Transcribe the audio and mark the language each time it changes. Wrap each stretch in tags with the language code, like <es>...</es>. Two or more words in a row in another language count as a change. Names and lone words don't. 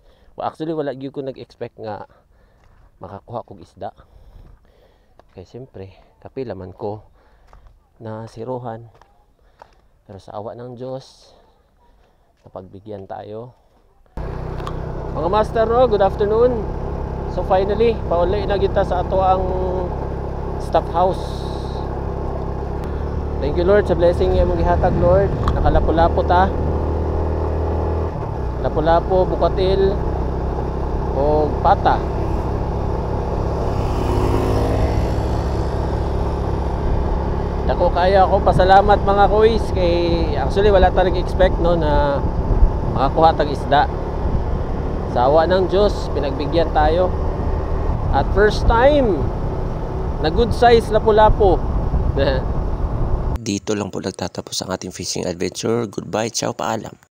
<en>Well, actually</en> <ceb>wala gyud ko nag-expect nga makakuha kog isda. Kaya siyempre kapila man ko na siruhan.</ceb> <tl>Pero sa awa ng Diyos napagbigyan tayo.</tl> <ceb>Mga master no,</ceb> <en>good afternoon. So finally,</en> <ceb>pauli na kita sa ato ang stock house.</ceb> <en>Thank you Lord</en> <ceb>sa blessing nga mong gihatag Lord. Nakalapo-lapo ta. lapu-lapu, bukatil o pata. Dako kaya ako pasalamat mga kuis kay actually wala ta nag-expect no na makakuha tag isda.</ceb> <tl>Sa awa ng Diyos, pinagbigyan tayo. At</tl> <en>first time</en> <tl>na</tl> <en>good size</en> <tl>lapu-lapu. Dito lang po nagtatapos ang ating fishing adventure. Goodbye, ciao, paalam.</tl>